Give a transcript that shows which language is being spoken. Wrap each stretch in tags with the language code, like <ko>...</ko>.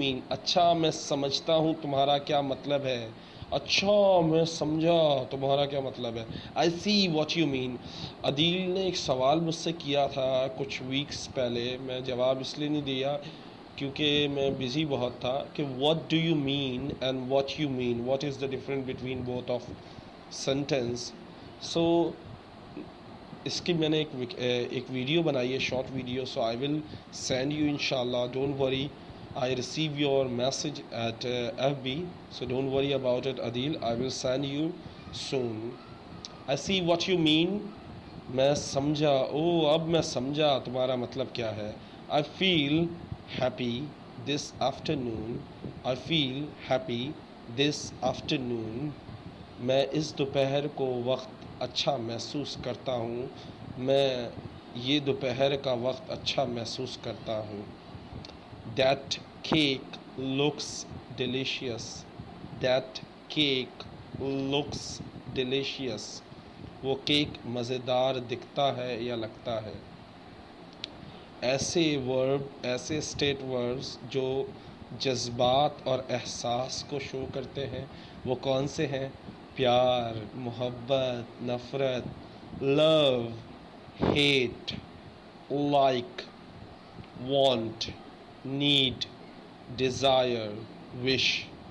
<ur>اچھا میں سمجھتا ہوں تمہارا کیا مطلب ہے. اچھا میں سمجھا تمہارا کیا مطلب ہے.</ur> <en>I see what you mean.</en> <ur>عدیل نے ایک سوال مجھ سے کیا تھا کچھ ویکس پہلے. میں جواب اس لیے نہیں دیا کیونکہ میں بزی بہت تھا کہ</ur> <en>what do you mean and what you mean, what is the difference between both of sentence.</en> <ur>So اس کی میں نے ایک ویڈیو بنائی ہے، short video.</ur> <en>So I will send you inshallah. Don't worry. I receive your message at FB, so don't worry about it, Adil. I will send you soon. I see what you mean.</en> <ur>میں سمجھا. اب میں سمجھا تمہارا مطلب کیا ہے.</ur> <en>I feel happy this afternoon. I feel happy this afternoon.</en> <ur>میں اس دوپہر کو وقت اچھا محسوس کرتا ہوں. میں یہ دوپہر کا وقت اچھا محسوس کرتا ہوں.</ur> <en>That cake looks delicious. That cake looks delicious.</en> <ur>وہ کیک مزیدار دکھتا ہے یا لگتا ہے. ایسے اسٹیٹ وربز جو جذبات اور احساس کو شو کرتے ہیں وہ کون سے ہیں؟ پیار، محبت، نفرت، لو، heat, like, want,</ur> <en>need, desire, wish.</en>